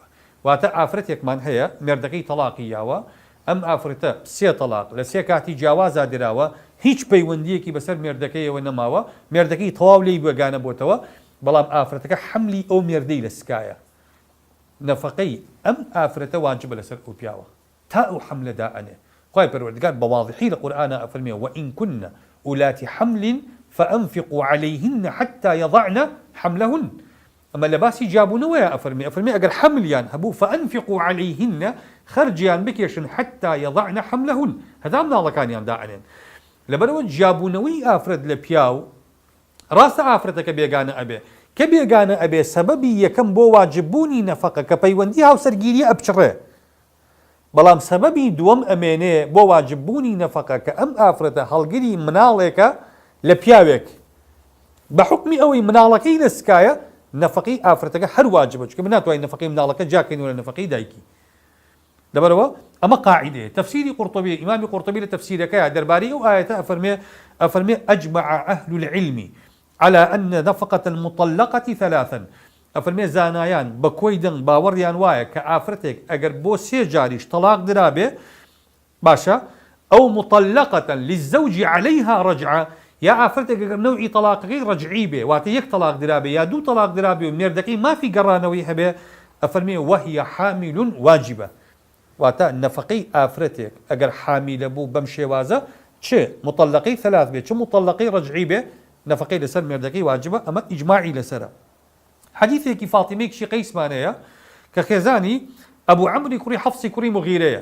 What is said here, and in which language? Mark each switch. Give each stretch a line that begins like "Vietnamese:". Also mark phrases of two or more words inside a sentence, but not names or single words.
Central Kurdish: واتە ئافرەتێکمان هەیە مێردەکەی تەلاقی یاوە، ئەم ئافرەتە سێ تەلاق لە سێ کاتی جیاوازا دراوە، هیچ پەیوەندیەکی بەسەر مێردەکەیەوە نەماوە، مێردەکەی تەواو لێی بێگانە بۆتەوە، بەڵام ئافرەتەکە حەملی ئەو مێردەی لە سکایە. نەفەقەی ئەم ئافرەتە واجبە لەسەر ئەو پیاوە تا ئەو حەملە دائەنێ. خوای پەروەردگار بە واضحی لە قورئانە ئەفەرمێ
Arabic: وئین کن ئولاتی حەمل فأنفقوا عليهن حتى يضعن حملهن.
Central Kurdish: ئەمە لە باسی جابوونەوەیە ئەفەرمێ ئەگەر حەملیان هەبوو
Arabic: فأنفقوا عليهن
Central Kurdish: خەرجیان بکێشن
Arabic: حتى يضعن حملهن،
Central Kurdish: هەتا مناڵەکانیان دائەنێن. لەبەرەوە جابوونەوەی ئافرەت لە پیاو ڕاستە ئافرەتەکە بێگانە ئەبێ، کە بێگانە ئەبێ سەبەبی یەکەم بۆ واجببوونی نەفەقە کە پەیوەندی هاوسەرگیری ئەبچڕێ، بەڵام سەبەبی دووەم ئەمێنێ بۆ واجببوونی نەفەقە کە ئەم ئافرەتە هەڵگری مناڵێکە لە پیاوێک بە حکمی ئەوەی مناڵەکەی لە سکایە، نەفەقەی ئافرەتەکە هەر واجبە، چونکە من ناتوانین نەفەقەی مناڵەکە جاکەینەوە لە نەفەقەی دایکی. لەبەرەوە ئەمە قاعیدەیە. تەفسیری قورطبی، ئیمامی قورطبی لە تەفسیرەکەیە دەربارەی ئەو ئاەتە ئەفەرمێ
Arabic: ئەجمع ئەهل العلم على أن نفقة المطلقة ثلاثا.
Central Kurdish: ئەفەرمێ زانایان بە کۆی دڵ باوەڕیان وایە کە ئافرەتێک ئەگەر بۆ سێ جاریش تەلاق درابێ، باشە ئەو
Arabic: مطلقة للزوج عليها رجعة،
Central Kurdish: یا ئافرەتێک ئەگەر نەوعی تەلاقەکەی ڕەجعی بێ، واتە یەک تەلاق درابێ یا دوو تەلاق درابێ و مێردەکەی مافی گەڕانەوەی هەبێ، ئەفەرمێ
Arabic: وهي حامل واجبة.
Central Kurdish: واتە نەفەقەی ئافرەتێک ئەگەر حامیلە بوو بەم شێوازە، چ مطلقەی ثلاث بێ چ مطلقەی ڕەجعی بێ، نەفەقەی لەسەر مێردەکەی واجبە. ئەمە ئیجماعی لەسەرە. حەدیثێکی فاتیمەیەکی قەیسمانەیە کە خێزانی ئەبوو عەمری کوڕی حەفسی کوڕی مغیرەیە.